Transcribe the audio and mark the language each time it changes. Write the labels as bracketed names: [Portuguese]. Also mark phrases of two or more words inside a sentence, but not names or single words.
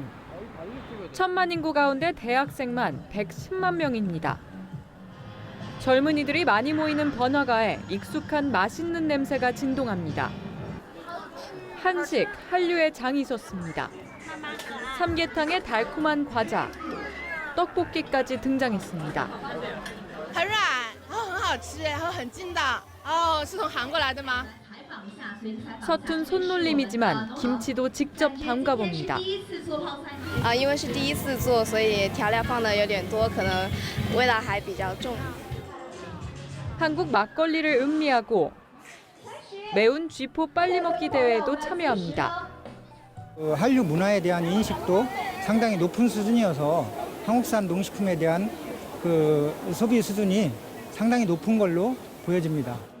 [Korean] 1,000만 인구 가운데 대학생만 110만 명입니다. 젊은이들이 많이 모이는 번화가에 익숙한 맛있는 냄새가 진동합니다. 한식, 한류의 장이 섰습니다. 삼계탕에 달콤한 과자, 떡볶이까지 등장했습니다. [Chinese] 很软，然后很好吃，然后很筋道。哦，是从韩国来的吗？ [Korean] 서툰 손놀림이지만 김치도 직접 담가봅니다. [Chinese] 因为是第一次做，所以调料放的有点多，可能味道还比较重。 [Korean] 한국 막걸리를 음미하고 매운 쥐포 빨리 먹기 대회에도 참여합니다. 한류 문화에 대한 인식도 상당히 높은 수준이어서 한국산 농식품에 대한 소비 수준이 상당히 높은 걸로 보여집니다.